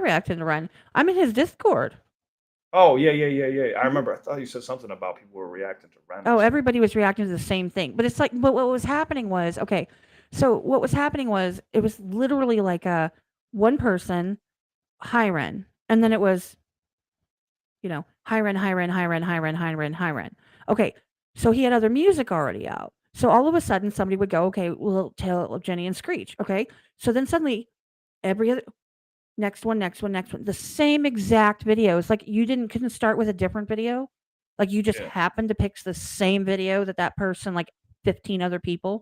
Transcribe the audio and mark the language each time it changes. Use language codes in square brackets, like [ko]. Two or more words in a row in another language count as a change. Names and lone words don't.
[en] are reacting to Ren. I'm in his Discord. Oh yeah. I remember. I thought you said something about people were reacting to Ren. Oh, everybody was reacting to the same thing. But it's like, but what was happening was, okay, so what was happening was it was literally like a one person, hi Ren. And then it was, hi Ren, hi Ren, hi Ren, hi Ren, hi Ren, hi Ren. Okay, so he had other music already out. So all of a sudden somebody would go, okay, we'll tell Jenny and Screech. Okay. So then suddenly every other next one, the same exact videos. Like you couldn't start with a different video. Like you just Yeah. happened to pick the same video that person, like 15 other people.